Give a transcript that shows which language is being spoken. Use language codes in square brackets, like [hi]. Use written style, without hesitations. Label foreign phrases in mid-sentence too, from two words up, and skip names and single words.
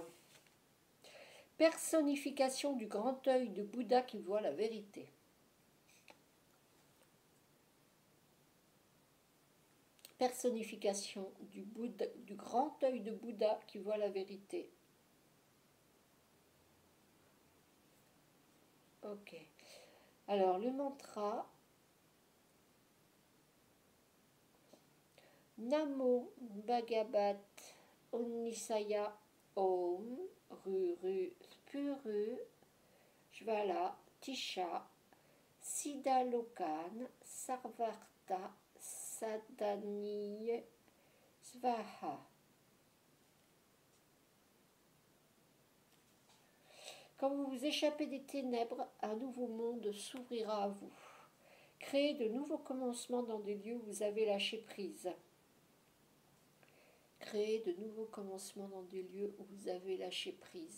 [fr] Personnification du grand œil de Bouddha qui voit la vérité. personnification du, Bouddha, du grand œil de Bouddha qui voit la vérité. Ok. Alors, le mantra [sa] नमो भगवत् उष्णीषाय ॐ रुरु स्फुरु ज्वल तिष्ठ सिद्धलोचन सर्वार्थ साधनी स्वाहा. [fr] Quand vous vous échappez des ténèbres, un nouveau monde s'ouvrira à vous. Créez de nouveaux commencements dans des lieux où vous avez lâché prise. Créez de nouveaux commencements dans des lieux où vous avez lâché prise.